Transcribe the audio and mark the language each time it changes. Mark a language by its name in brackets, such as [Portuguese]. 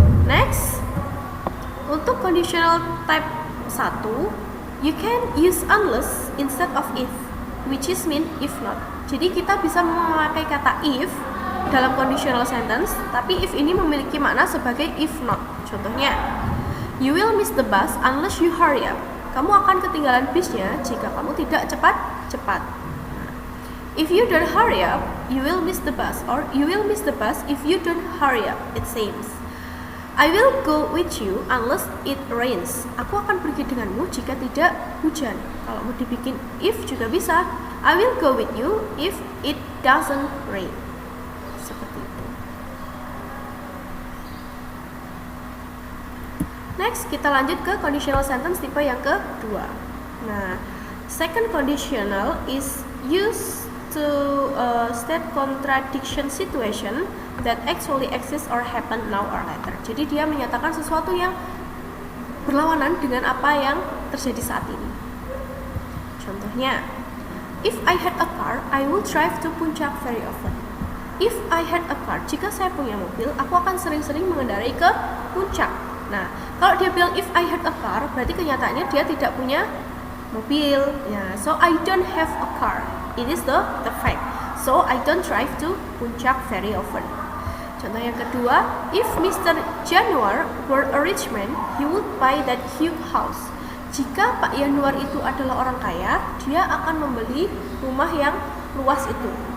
[English] Next, [Indonesian] untuk [English] conditional type 1, you can use unless instead of if, which is mean if not. [Indonesian] Jadi kita bisa memakai kata if dalam conditional sentence, tapi if ini memiliki makna sebagai if not. Contohnya, [English] you will miss the bus unless you hurry up. [Indonesian] kamu akan ketinggalan bisnya jika kamu tidak cepat-cepat. [English] If you don't hurry up, you will miss the bus, or you will miss the bus if you don't hurry up, it seems. I will go with you unless it rains. [Indonesian] Aku akan pergi denganmu jika tidak hujan. Kalau mau dibikin if juga bisa. [English] I will go with you if it doesn't rain. [Indonesian] Seperti itu. [English] Next, [Indonesian] kita lanjut ke conditional sentence tipe yang kedua. [English] Nah, second conditional is used to state contradiction situation that actually exists or happen now or later. [Indonesian] Jadi dia menyatakan sesuatu yang berlawanan dengan apa yang terjadi saat ini. Contohnya, [English] if I had a car, I would drive to Puncak very often. If I had a car, [Indonesian] jika saya punya mobil, aku akan sering-sering mengendarai ke Puncak. Nah, kalau dia bilang [English] if I had a car, [Indonesian] berarti kenyataannya dia tidak punya mobil. [English] Ya, so I don't have a car. It is the fact. So I don't drive to Puncak very often. [Indonesian] Contoh yang kedua, [English] if Mr. Januar were a rich man, he would buy that huge house. [Indonesian] Jika Pak Yanuar itu adalah orang kaya, dia akan membeli rumah yang luas itu.